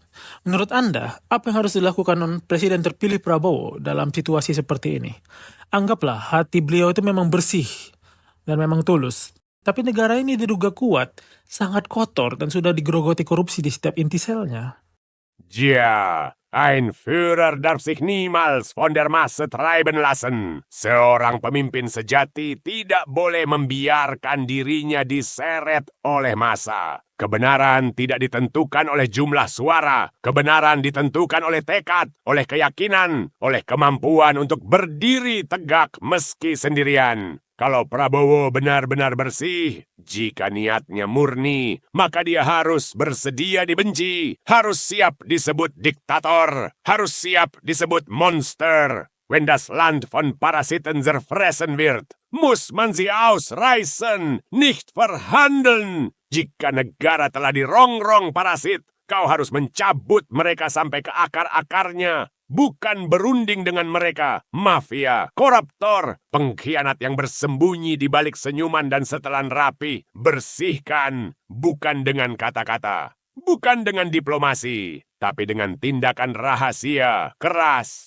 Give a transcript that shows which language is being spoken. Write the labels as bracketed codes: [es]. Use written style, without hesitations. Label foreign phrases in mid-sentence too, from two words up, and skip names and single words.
[id] Menurut Anda, apa yang harus dilakukan Presiden terpilih Prabowo dalam situasi seperti ini? Anggaplah hati beliau itu memang bersih dan memang tulus. Tapi negara ini diduga kuat, sangat kotor dan sudah digerogoti korupsi di setiap inti selnya. [de] Ja, ein Führer darf sich niemals von der Masse treiben lassen. [id] Seorang pemimpin sejati tidak boleh membiarkan dirinya diseret oleh massa. Kebenaran tidak ditentukan oleh jumlah suara. Kebenaran ditentukan oleh tekad, oleh keyakinan, oleh kemampuan untuk berdiri tegak meski sendirian. Kalau Prabowo benar-benar bersih, jika niatnya murni, maka dia harus bersedia dibenci, harus siap disebut diktator, harus siap disebut monster. [de] Wenn das Land von Parasiten zerfressen wird, muss man sie ausreißen, nicht verhandeln. [id] Jika negara telah dirongrong parasit, kau harus mencabut mereka sampai ke akar-akarnya. Bukan berunding dengan mereka, mafia, koruptor, pengkhianat yang bersembunyi di balik senyuman dan setelan rapi. Bersihkan, bukan dengan kata-kata, bukan dengan diplomasi, tapi dengan tindakan rahasia, keras.